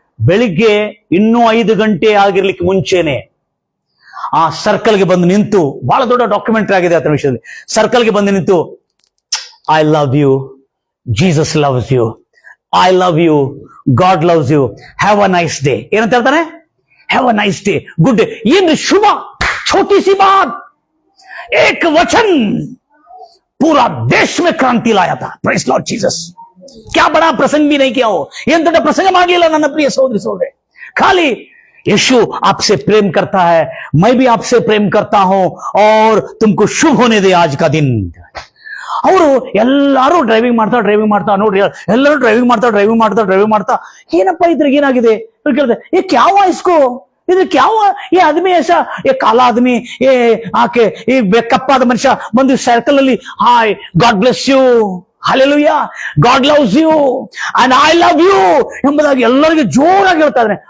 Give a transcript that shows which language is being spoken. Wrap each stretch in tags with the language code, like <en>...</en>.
<kn>ಬೆಳಿಗ್ಗೆ ಇನ್ನೂ 5 ಗಂಟೆ ಆಗಿರ್ಲಿಕ್ಕೆ ಮುಂಚೆನೆ ಆ ಸರ್ಕಲ್ಗೆ ಬಂದು ನಿಂತು, ಬಹಳ ದೊಡ್ಡ ಡಾಕ್ಯುಮೆಂಟರಿ ಆಗಿದೆ ಆತನ ವಿಷಯದಲ್ಲಿ. ಸರ್ಕಲ್ಗೆ ಬಂದು ನಿಂತು,</kn> <en>I love you, Jesus loves you, I love you, God loves you, have a nice day</en> <kn>ಏನಂತ ಹೇಳ್ತಾನೆ?</kn> <en>Have a nice day, good day.</en> <hi>ये शुभ छोटी सी बात, एक वचन पूरा देश में क्रांति लाया था.</hi> <en>Praise lord Jesus.</en> <hi>क्या बड़ा प्रसंग भी नहीं किया हो,</hi> <kn>ಏನ್ ದೊಡ್ಡ ಪ್ರಸಂಗ ಮಾಡಲಿಲ್ಲ ನನ್ನ ಪ್ರಿಯ ಸಹೋದರಿ ಸಹೋದರೇ.</kn> <hi>खाली यीशु आपसे प्रेम करता है, मैं भी आपसे प्रेम करता हूं और तुमको शुभ होने दे आज का दिन.</hi> <kn>ಅವರು ಎಲ್ಲಾರು ಡ್ರೈವಿಂಗ್ ಮಾಡ್ತಾ ನೋಡ್ರಿ, ಎಲ್ಲರೂ ಡ್ರೈವಿಂಗ್ ಮಾಡ್ತಾ ಏನಪ್ಪ ಇದ್ರಿಗೆ ಏನಾಗಿದೆ ಕೇಳಿದೆ.</kn> <hi>ये क्या हुआ इसको, इधर क्या हुआ, ये आदमी ऐसा, ये काला आदमी, ये आके ये कप्पाದ</hi> <kn>ಮನುಷ್ಯ ಬಂದು ಸರ್ಕಲ್ ಅಲ್ಲಿ</kn> <en>hi God bless you, hallelujah, God loves you and I love you</en> <kn>ಎಂಬುದಾಗಿ ಎಲ್ಲರಿಗೂ ಜೋರಾಗಿ ಹೇಳ್ತಾ ಇದ್ದಾನೆ.</kn>